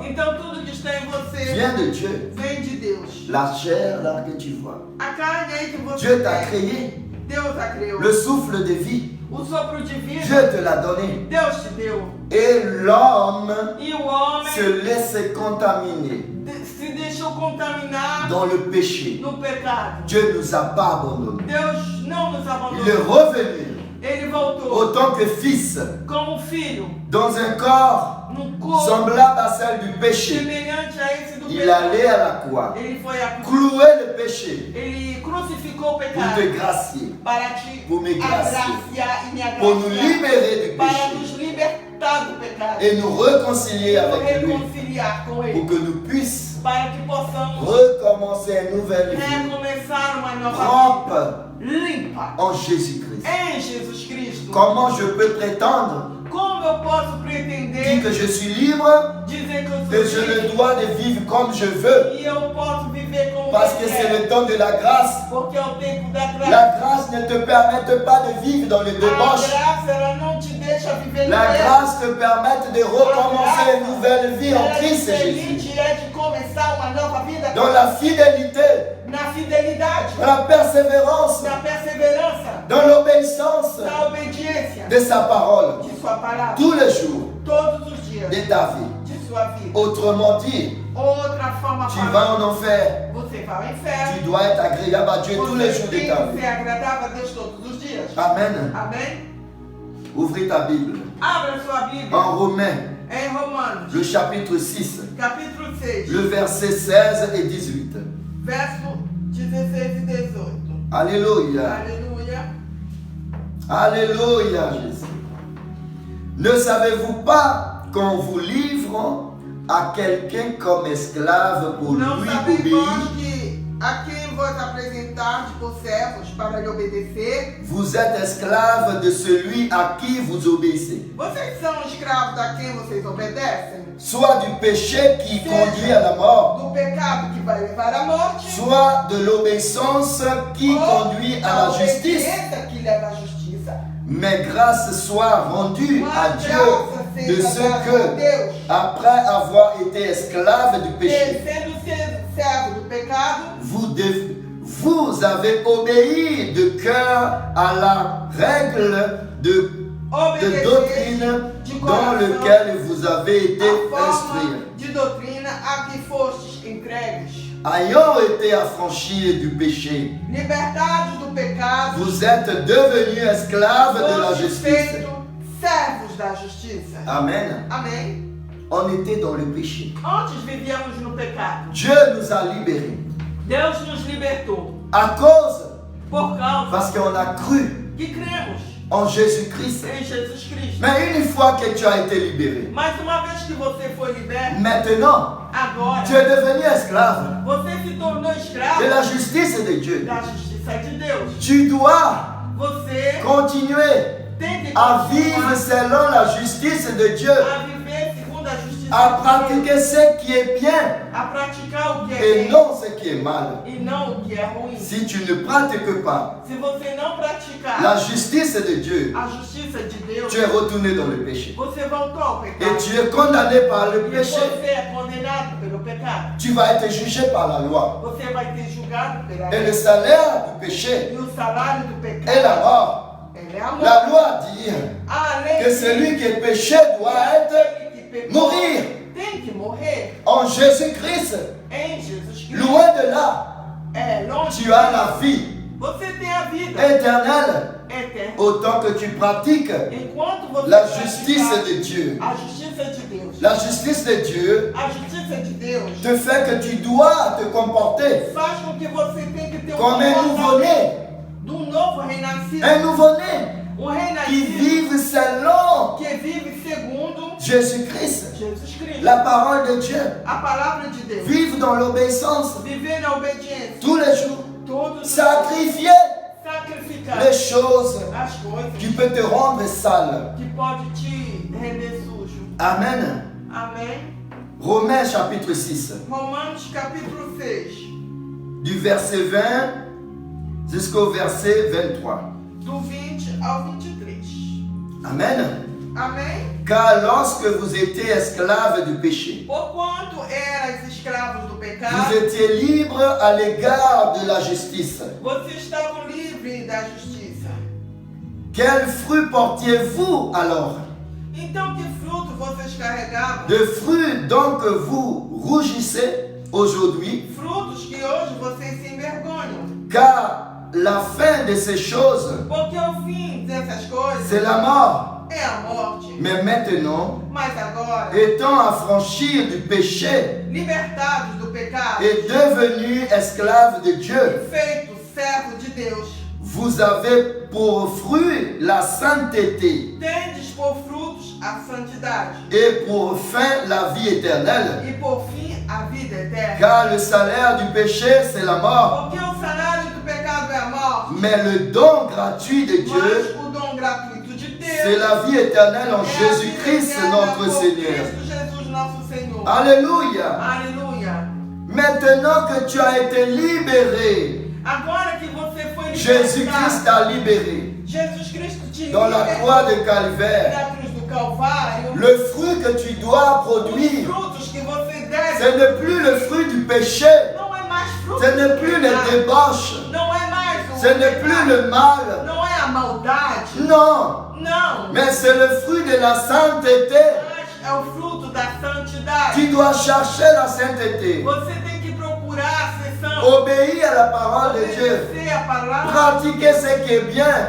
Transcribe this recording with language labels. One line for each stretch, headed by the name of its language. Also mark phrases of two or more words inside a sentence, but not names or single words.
Portuguese: Então tudo que está em você
French: vient de Dieu.
Portuguese: vem de Deus.
French: La chair là que tu vois.
Portuguese: A carne aí que você
French: Dieu t'a
Portuguese: tem,
French: créé.
Portuguese: Deus a criou.
French: Le souffle de vie,
Portuguese: O sopro divino,
French: Dieu te l'a donné.
Portuguese: Deus te deu.
French: Et l'homme
Portuguese: E o homem
French: se laisse contaminer
Portuguese: se deixou contaminar
French: dans le péché.
Portuguese: no pecado.
French: Dieu ne nous a pas abandonnés.
Portuguese: Deus não nos
French: Il est
Portuguese: abandonou.
French: revenu
Portuguese: Ele voltou
French: autant que fils
Portuguese: como filho,
French: dans un corps
Portuguese: num corpo
French: semblable à celle du péché.
Portuguese: semelhante a esse do
French: Il
Portuguese: pecado.
French: allait à la croix,
Portuguese: Ele foi a
French: clouer le péché
Portuguese: Ele crucificou o
French: pour
Portuguese: pecado
French: te gracier,
Portuguese: para te
French: pour me gracier,
Portuguese: agraciar e me
French: pour nous
Portuguese: agraciar,
French: libérer du
Portuguese: para
French: péché
Portuguese: nos libertar do pecado
French: et nous réconcilier
Portuguese: e nos
French: avec lui
Portuguese: reconciliar com
French: pour
Portuguese: Ele,
French: que nous puissions
Portuguese: para que possamos
French: recommencer une nouvelle vie
Portuguese: recomeçar uma nova
French: propre
Portuguese: vida, limpa,
French: en Jésus-Christ.
Portuguese: em Jesus Cristo.
French: Comment je peux prétendre
Portuguese: Como eu posso
French: dire
Portuguese: pretender
French: que je suis libre
Portuguese: dizer que eu
French: et
Portuguese: sou
French: je
Portuguese: livre
French: le dois de vivre comme je veux
Portuguese: e eu posso viver como
French: parce
Portuguese: eu
French: que c'est
Portuguese: quero?
French: le temps de la grâce.
Portuguese: Porque é o tempo da graça.
French: La grâce ne te permet pas de vivre dans le
Portuguese: A
French: débauche.
Portuguese: graça, ela não te deixa viver no
French: La
Portuguese: erro.
French: grâce te permet de recommencer une nouvelle vie en
Portuguese: Ela te
French: Christ Jésus.
Portuguese: permite de começar uma nova vida
French: Dans la fidélité,
Portuguese: na fidelidade,
French: dans la persévérance,
Portuguese: na perseverança,
French: dans l'obéissance
Portuguese: na obediência
French: de sa parole
Portuguese: de sua palavra,
French: tous les jours
Portuguese: todos os dias
French: de ta vie.
Portuguese: de sua vida.
French: Autrement dit,
Portuguese: Outra forma
French: tu vas en enfer.
Portuguese: você vai ao
French: Tu
Portuguese: inferno.
French: dois être agréable à Dieu tous les
Portuguese: Você
French: jours de
Portuguese: tem
French: ta
Portuguese: que
French: vie.
Portuguese: ser agradável a Deus todos os dias.
French: Amen.
Portuguese: Amém?
French: Ouvrez ta Bible.
Portuguese: Abra sua Bíblia
French: En Romains,
Portuguese: em Romanos,
French: le chapitre 6,
Portuguese: capítulo 6,
French: le verset 16 et 18.
Portuguese: verso 16 e 18.
French: Alléluia.
Portuguese: Aleluia.
French: Alléluia, Jésus. Ne savez-vous pas qu'on vous livre à quelqu'un comme esclave pour
Portuguese: Não
French: lui
Portuguese: sabeis
French: obéir?
Portuguese: vós que a quem vos apresentardes por servos para lhe obedecer?
French: Vous êtes esclave de celui à qui vous obéissez,
Portuguese: Vocês são escravos da quem vocês obedecem?
French: soit du péché qui conduit à la mort,
Portuguese: Do pecado que vai levar à morte?
French: soit de l'obéissance qui
Portuguese: ou
French: conduit à
Portuguese: da
French: la justice.
Portuguese: obediência que leva à justiça?
French: Mais grâce soit rendue à
Portuguese: Mas
French: Dieu
Portuguese: graça
French: de
Portuguese: seja
French: ce
Portuguese: dada a
French: que,
Portuguese: Deus,
French: après avoir été esclave du
Portuguese: que
French: péché,
Portuguese: sendo servo do pecado,
French: vous avez obéi de cœur à la règle de
Portuguese: obedecer
French: doctrine
Portuguese: de
French: dans
Portuguese: coração
French: lequel vous avez été
Portuguese: a
French: instruits.
Portuguese: forma de doutrina a que fostes entregues.
French: Ayant été affranchis du péché,
Portuguese: Libertados do pecado,
French: vous êtes devenus esclaves de la
Portuguese: fostes
French: justice.
Portuguese: feitos servos da justiça.
French: Amen.
Portuguese: Amém?
French: On était dans le péché.
Portuguese: Antes vivíamos no pecado.
French: Dieu nous a libérés.
Portuguese: Deus nos libertou
French: À cause,
Portuguese: por causa
French: parce qu'on a cru
Portuguese: que cremos
French: en Jésus-Christ.
Portuguese: em Jesus Cristo.
French: Mais une fois que tu as été libéré,
Portuguese: Mas uma vez que você foi liberto,
French: maintenant,
Portuguese: agora
French: tu es devenu esclave
Portuguese: você se tornou
French: de
Portuguese: escravo
French: la justice de Dieu.
Portuguese: da justiça de Deus.
French: Tu dois
Portuguese: Você
French: continuer
Portuguese: tem que
French: à
Portuguese: continuar
French: vivre selon la justice de Dieu,
Portuguese: a viver segundo a justiça
French: à
Portuguese: de Deus,
French: pratiquer ce qui est bien
Portuguese: a praticar o que é
French: et
Portuguese: bem
French: non ce qui est mal.
Portuguese: e não o que é ruim.
French: Si tu ne pratiques pas
Portuguese: Se você não praticar
French: la justice de Dieu,
Portuguese: a justiça de Deus,
French: tu es retourné dans le péché.
Portuguese: você voltou ao
French: Et
Portuguese: pecado.
French: tu es condamné par le
Portuguese: E
French: péché.
Portuguese: você é condenado pelo pecado.
French: Tu vas être jugé par la loi.
Portuguese: Você vai ter julgado pela
French: Et
Portuguese: lei.
French: le salaire du péché
Portuguese: E o salário do
French: est
Portuguese: pecado
French: la mort.
Portuguese: ele é a morte.
French: La loi dit
Portuguese: A lei
French: que
Portuguese: diz
French: celui qui est péché doit être
Portuguese: aquele que pecou
French: mourir
Portuguese: tem que morrer
French: en Jésus-Christ.
Portuguese: em Jesus Cristo.
French: Loin de là,
Portuguese: É longe.
French: tu as la vie
Portuguese: Você tem a vida
French: éternelle
Portuguese: eterna.
French: autant que tu pratiques
Portuguese: Enquanto você
French: la
Portuguese: praticar
French: justice de Dieu.
Portuguese: a justiça de Deus.
French: La justice de Dieu
Portuguese: A justiça de Deus
French: te fait que tu dois te comporter
Portuguese: faz com que você tenha que ter
French: comme un nouveau-né.
Portuguese: de um novo renascido.
French: Un nouveau-né qui
Portuguese: Renascido
French: vive selon
Portuguese: que vive segundo
French: Jésus-Christ,
Portuguese: Jesus Cristo.
French: la parole de Dieu.
Portuguese: A palavra de Deus.
French: Vive dans l'obéissance
Portuguese: Viver na obediência.
French: tous les jours.
Portuguese: Todos os
French: Sacrifier
Portuguese: sacrificar
French: les choses
Portuguese: as coisas
French: qui peuvent te rendre sale.
Portuguese: que pode te render sujo.
French: Amen.
Portuguese: Amém?
French: Romains chapitre 6,
Portuguese: Romanos capítulo 6,
French: du verset 20 jusqu'au verset 23.
Portuguese: do 20 ao 23.
French: Amen.
Portuguese: Amém?
French: Car lorsque vous étiez esclaves du péché,
Portuguese: Porquanto eras escravos do pecado,
French: vous étiez libres à l'égard de la justice.
Portuguese: vocês estavam livres da justiça.
French: Quel fruit portiez-vous alors?
Portuguese: Então que fruto vocês carregavam?
French: De fruits donc vous rougissez aujourd'hui,
Portuguese: Frutos que hoje vocês se envergonham.
French: car la fin de ces choses,
Portuguese: Porque o fim dessas coisas
French: c'est la mort.
Portuguese: é a morte.
French: Mais maintenant,
Portuguese: Mas agora,
French: étant affranchis du péché
Portuguese: libertados do pecado,
French: et devenus esclaves de Dieu,
Portuguese: feito servo de Deus,
French: vous avez pour fruit la sainteté
Portuguese: tendes por frutos a santidade
French: et pour fin la vie éternelle.
Portuguese: e por fim a vida eterna.
French: Car le salaire du péché, c'est la mort.
Portuguese: Porque o salário do pecado é a morte,
French: Mais le don gratuit de Dieu,
Portuguese: mas o dom gratuito de Deus
French: c'est la vie éternelle en
Portuguese: é a vida
French: Jésus-Christ,
Portuguese: eterna
French: notre
Portuguese: por
French: Seigneur.
Portuguese: Cristo Jesus nosso Senhor.
French: Alléluia.
Portuguese: Aleluia.
French: Maintenant que tu as été libéré,
Portuguese: Agora que você foi
French: Jésus-Christ
Portuguese: libertado,
French: t'a libéré
Portuguese: Jesus Cristo te
French: dans la croix de
Portuguese: libertou
French: Calvaire.
Portuguese: da cruz do Calvário.
French: Le fruit que tu dois
Portuguese: Os
French: produire,
Portuguese: frutos que você deve
French: ce n'est plus le fruit du péché,
Portuguese: não é mais fruto
French: ce n'est
Portuguese: do
French: plus
Portuguese: pecado.
French: les débauches,
Portuguese: Não é mais o
French: ce n'est
Portuguese: pecado.
French: plus le mal.
Portuguese: Não é a maldade.
French: Non,
Portuguese: Não.
French: mais c'est le fruit de la sainteté.
Portuguese: Mas é o fruto da santidade.
French: Tu dois chercher la sainteté,
Portuguese: Você tem que procurar ser santo.
French: obéir à la parole de Dieu,
Portuguese: Obedecer a palavra.
French: pratiquer ce qui est bien,